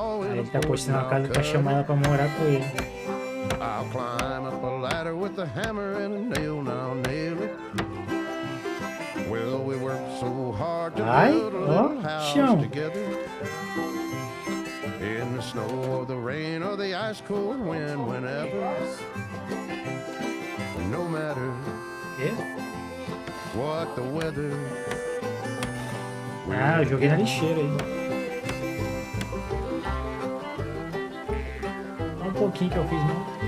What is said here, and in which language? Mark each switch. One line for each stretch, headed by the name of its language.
Portuguese: Aí ele tá postando a casa pra chamar ela pra morar com ele.
English: I'll climb up a ladder with a hammer and a nail, now nail it. Well, we worked so hard to build a little house together. In the snow or the rain or the ice cold wind, whenever. No matter what the weather.
Portuguese: Ah, eu joguei na lixeira aí. Um pouquinho que eu fiz, não.